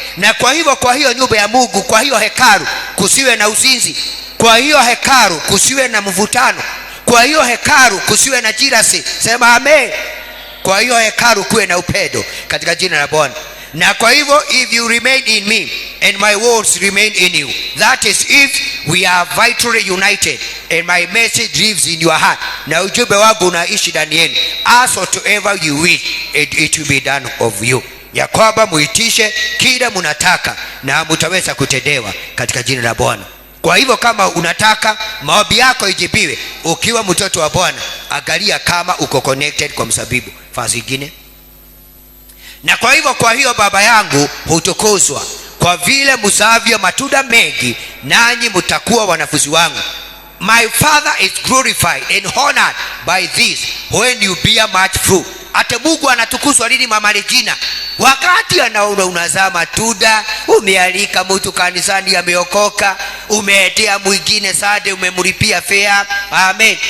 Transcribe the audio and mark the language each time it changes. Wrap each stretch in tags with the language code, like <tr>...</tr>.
<sw>Na kwa hivyo kwa hiyo nyumba ya Mungu, kwa hiyo hekalu kusiwe na uzinzi, kwa hiyo hekalu kusiwe na mvutano, kwa hiyo hekalu kusiwe na jealousy. Sema amen. Kwa hiyo hekalu kuwe na upendo katika jina la Bwana. Na kwa hivyo</sw> <en>if you remain in me and my words remain in you, that is if we are vitally united and my message lives in your heart,</en> <sw>na ujumbe wangu unaishi ndani yenu,</sw> <en>ask whatever you wish and it will be done of you.</en> <sw>Ya kwamba muitishe kila mnataka na mtaweza kutendewa katika jina la Bwana. Kwa hivyo kama unataka maombi yako ijibiwe ukiwa mtoto wa Bwana, angalia kama uko connected kwa mzabibu. Fasi nyingine. Na kwa hivyo kwa hiyo Baba yangu hutukuzwa kwa vile mzavyo matunda mengi, nanyi mtakuwa wanafunzi wangu.</sw> <en>My Father is glorified and honored by this when you bear much fruit.</en> <sw>Ate Mungu anatukuzwa lini Mama Regina? Wakati anaona unazaa matunda, umealika mtu kanisani ameokoka, umeetea mwingine sade, umemlipia fare. Amen.</sw>